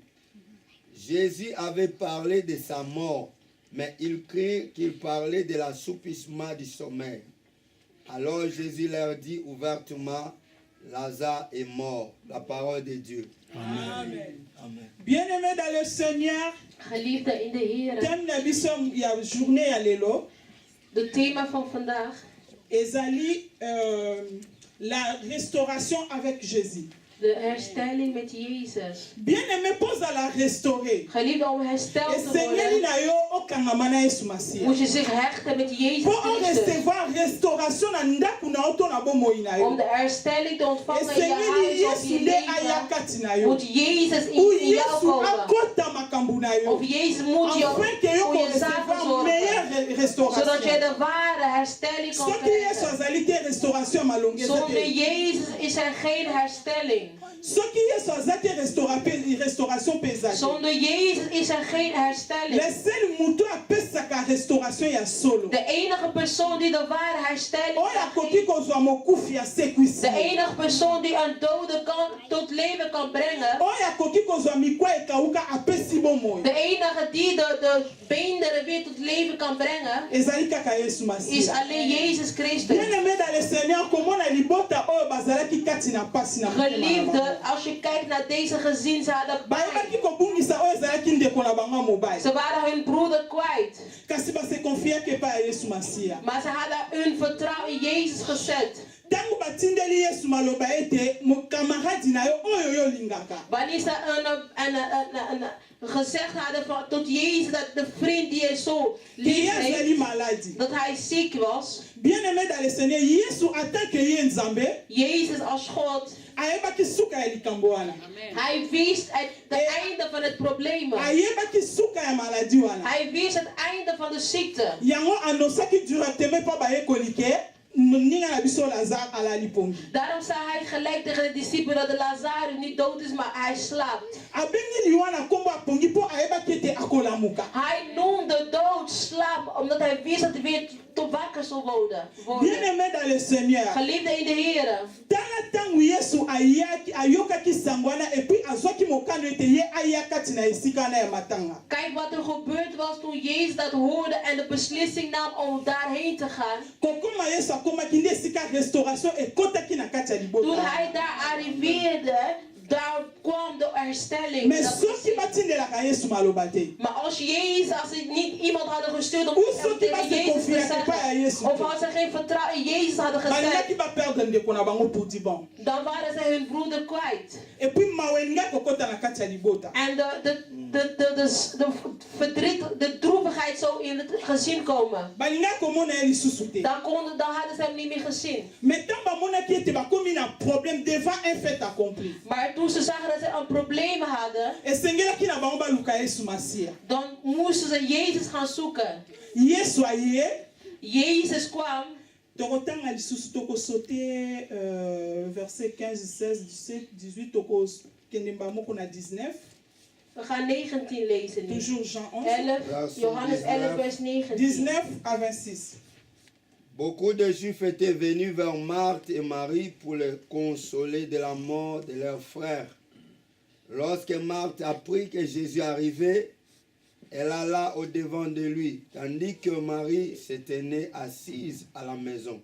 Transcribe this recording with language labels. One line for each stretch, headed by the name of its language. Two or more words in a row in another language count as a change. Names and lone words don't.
French: Jésus avait parlé de sa mort, mais il crut qu'il parlait de l'assoupissement du sommeil. Alors Jésus leur dit ouvertement, Lazare est mort. La parole de Dieu. Amen. Amen. Bien-aimés dans le Seigneur,
Dutch: Geliefde in de Heer,
Lingala: thème na biso ya journée ya lelo,
Dutch: het thema van vandaag
French: ezali la restauration avec Jésus.
Dutch: de herstelling met Jezus.
French: Bien-aimé, pose à la restaurer.
Dutch: Geliefde, om hersteld te
Lingala: Esengeli
Dutch: worden,
Lingala: na yo okangama na Yesu Masiya.
Dutch: moet je zich hechten met Jezus
French: Pour en
Dutch: Christus.
Lingala: recevoir restauration na ndaku na oto na bomoi na
Dutch: Om
Lingala: yo.
Dutch: de herstelling te ontvangen in je
Lingala: Esengeli
Dutch: huis of
Lingala: Yesu
Dutch: je
Lingala: nde
Dutch: leven,
Lingala: ayakati na yo.
Dutch: moet Jezus
French: Ou
Dutch: in jou
Lingala: Yesu
Dutch: komen.
Lingala: akota makambu na yo.
Dutch: Of Jezus moet jou
French: Afin que yo
Dutch: voor je zaken
French: recevoir
Dutch: zorgen.
French: meilleure
Dutch: Zodat je
French: restauration.
Dutch: de ware herstelling kan
Lingala: Soki Yesu
Dutch: krijgen.
Lingala: azali te restauration malongi eza
Dutch: Zonder
Lingala: te.
Dutch: Jezus is er geen herstelling.
Lingala: Soki Yesu azali te restauration mpe eza te.
Dutch: Zonder Jezus is er geen herstelling.
French: Le seul
Lingala: moto apesaka restauration ya solo.
Dutch: De enige persoon die de ware herstelling
Lingala: Oyo
Dutch: kan
Lingala: akoki
Dutch: geven.
Lingala: kozwa mokufi ya sekwisi.
Dutch: De enige persoon die een dode tot leven kan brengen.
Lingala: Oyo akoki kozwa mikwa ekauka apesi bomoi.
Dutch: De enige die de beenderen weer tot leven kan brengen.
Lingala: Ezali kaka Yesu
Dutch: Is
Lingala: Masiya.
Dutch: alleen Jezus Christus.
French: Bien-aimé dans le Seigneur,
Lingala: komona libota oyo bazalaki kati na pasi na motema na bango.
Dutch: Geliefde, als je kijkt naar deze gezin, ze hadden
Lingala: bayebaki
Dutch: pijn.
Lingala: kobungisa oyo ezalaki ndeko na bango mobali.
Dutch: Ze waren hun broeder kwijt.
Lingala: Kasi base konfiaki epai ya Yesu Masiya.
Dutch: Maar ze hadden hun vertrouwen in Jezus gezet.
Lingala: Ntango batindeli Yesu maloba ete mokamaradi na yo oyo yo olingaka.
Dutch: Wanneer ze gezegd hadden tot Jezus dat de vriend die je zo lief
Lingala: Ki ye
Dutch: heeft,
Lingala: azali maladi.
Dutch: dat hij ziek was.
French: Bien-aimé dans le Seigneur,
Lingala: Yesu atake ye Nzambe,
Dutch: Jezus als God,
Lingala: ayebaki suka ya likambo wana.
Dutch: hij wist het einde van het probleem.
Lingala: Ayebaki suka ya maladi wana.
Dutch: Hij wist het einde van de ziekte.
Lingala: Yango anosaki directement mpo bayekoli ke ninga na biso Lazare alali pongi.
Dutch: Daarom zei hij gelijk tegen de discipelen dat de Lazarus niet dood is, maar hij slaapt.
Lingala: Abengi liwa na kombo apongi mpo ayebaki ete akolamuka.
Dutch: Hij noemde dood slaap, omdat hij wist dat hij weer tot wakker zou worden.
French: Bien-aimé dans le Seigneur,
Dutch: Geliefde in de Heer.
Lingala: tala ntango Yesu ayokaki sango wana epuis azwaki mokano ete ye aya kati na esika wana ya matanga.
Dutch: Kijk wat er gebeurd was toen Jezus dat hoorde en de beslissing nam om daarheen te gaan.
Lingala: Kokoma Yesu akomaki nde esika restauration ekotaki na kati ya
Dutch: Toen
Lingala: libota.
Dutch: hij daar arriveerde, daar kwam de herstelling.
French: Mais
Dutch: Dat
Lingala: soki
Dutch: gezicht.
Lingala: batindelaka Yesu maloba te.
Dutch: Maar als Jezus, als ze niet iemand hadden gestuurd om Hoe hem
Lingala: soki
Dutch: tegen
Lingala: basi
Dutch: Jezus te
Lingala: konfiaka epai ya Yesu
Dutch: zeggen,
Lingala: te.
Dutch: of als ze geen vertrouwen in Jezus hadden
Lingala: balingaki
Dutch: gezet,
Lingala: baperdre ndeko na bango
French: pour di bon.
Dutch: dan waren ze hun broeder kwijt.
Lingala: Epuis mawa elingaki kokota na kati ya libota.
Dutch: En de verdriet, de droevigheid zou in het gezin komen.
Lingala: balingaki komona ye lisusu te.
Dutch: Dan hadden ze hem niet meer gezien.
Lingala: Mais ntango bamonaki ete bakomi na
French: problème devant un fait accompli,
Dutch: Maar toen ze zagen dat ze een probleem hadden,
Lingala: esengelaki na bango baluka Yesu Masiya.
Dutch: dan moesten ze Jezus gaan zoeken.
Lingala: Yesu aye.
Dutch: Jezus kwam.
Lingala: Tokotanga lisusu tokosaute verset 15, 16, 17, 18 tokokende mbamoko na 19.
Dutch: We gaan 19 lezen nu.
French: Toujours Jean 11.
Dutch: 11, Johannes 11 vers 19.
French: 19 à 26. Beaucoup de Juifs étaient venus vers Marthe et Marie pour les consoler de la mort de leur frère. Lorsque Marthe apprit que Jésus arrivait, elle alla au-devant de lui, tandis que Marie se tenait assise à la maison.